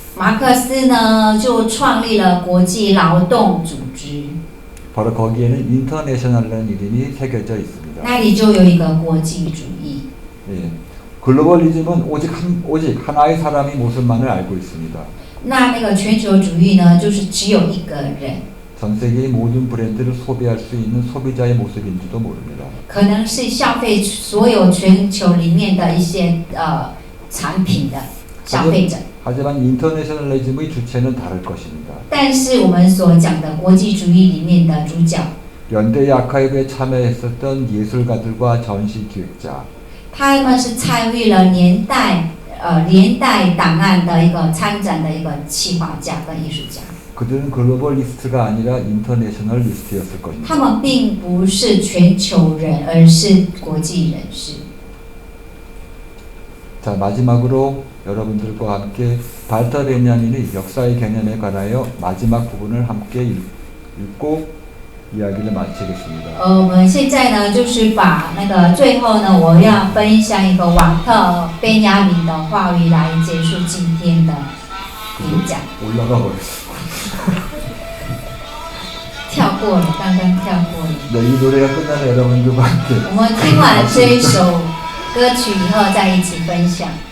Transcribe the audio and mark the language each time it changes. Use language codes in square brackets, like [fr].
[zh] 马克思呢就创立了国际劳动组织， [ko] 바로 거기에는 인터내셔널이라는 이름이 새겨져 있습니다. [zh] 那里就有一个国际主义。 [ko] 예, 글로벌리즘은 오직 하나의 사람의 모습만을 알고 있습니다. [zh] 那个全球主义呢，就是只有一个人， [ko] 전 세계의 모든 브랜드를 소비할 수 있는 소비자의 모습인지도 모릅니다. [zh] 可能是消费所有全球里面的一些产品的消费者。 [ko] 하지만 인터내셔널리즘의 주체는 다를 것입니다. [zh] 但是我们所讲的国际主义里面的主角， [ko] 연대 아카이브에 참여했었던 예술가들과 전시 기획자, [zh] 他们是参与了年代档案的一个参展的一个企划家跟艺术家。 [ko] 그들은 글로벌리스트가 아니라 인터내셔널리스트였을 것입니다. [zh] 他们并不是全球人，而是国际人士。 [ko] 자, 마지막으로 여러분들과 함께 발터 베냐민의 역사의 개념에 관하여 마지막 부분을 함께 읽고 이야기를 마치겠습니다. [zh] 我们现在呢，就是把那个最后呢，我要分享一个瓦特贝亚明的话语来结束今天的演讲。 [ko] 올라가 버렸어. [zh] 跳过了，刚刚跳过了。 [ko] 네, 이 노래가 끝나면 여러분들과 함께 [zh] 我们听完这一首歌曲以后，再一起分享。